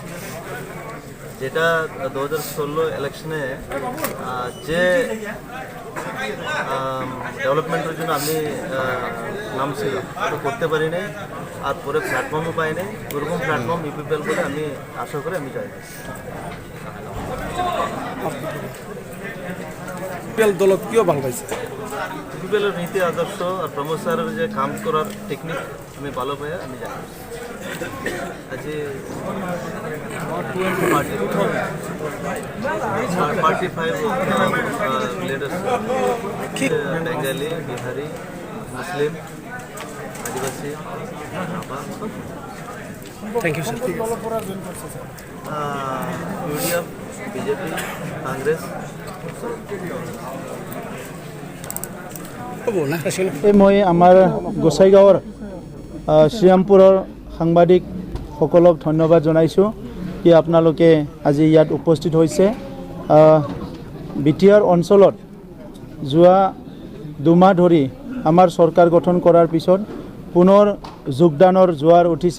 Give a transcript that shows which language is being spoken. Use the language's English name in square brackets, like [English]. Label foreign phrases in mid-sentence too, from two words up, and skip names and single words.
[Bangla] যেটা 2016 ইলেকশনে যে ডেভেলপমেন্টের জন্য আমি নামছিল তো করতে পারি নাই, আর পরে প্ল্যাটফর্মও পাই নাই। ওরকম প্ল্যাটফর্ম ইউপিপিএল বলে আমি আশা করি আমি যাই। [Assamese] দলত কিয় ভাল পাইছে? [Bangla] ইউপিপিএলের নীতি আদর্শ আর প্রমোদ স্যারের যে কাম করার টেকনিক আমি ভালো পাই, আমি যাই। [English] আজি party 5 leaders Bengali, Bihari, Muslim, Adivasi. thank you sir. ইউডিএফ, বিজেপি, কংগ্রেস। [Assamese] মই আমাৰ গোসাইগাঁৱৰ শ্ৰীৰামপুৰৰ সাংবাদিকসকলক ধন্যবাদ জনাইছোঁ কি আপোনালোকে আজি ইয়াত উপস্থিত হৈছে। বিটিআৰ অঞ্চলত যোৱা 2 মাহ ধৰি আমাৰ চৰকাৰ গঠন কৰাৰ পিছত পুনৰ যোগদানৰ জোৱাৰ উঠিছে।